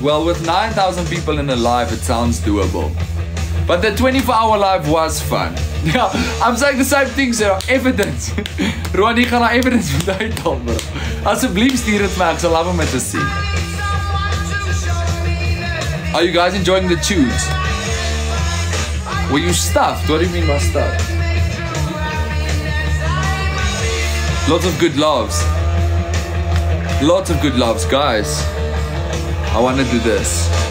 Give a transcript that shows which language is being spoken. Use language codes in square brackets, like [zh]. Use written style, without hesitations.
[en] Well, with 9,000 people in a live, it sounds doable. But the 24-hour live was fun. Yeah, I'm saying the same thing, sir. [af] Evidence. Roan, jy gaan na evidence moet uithaal, bro. Asseblief stuur dit my, ek sal love om dit te sien. [en] Are you guys enjoying the tunes? Were you stuffed? What do you mean by stuffed? Lots of good loves. Lots of good loves, guys. I want to do this.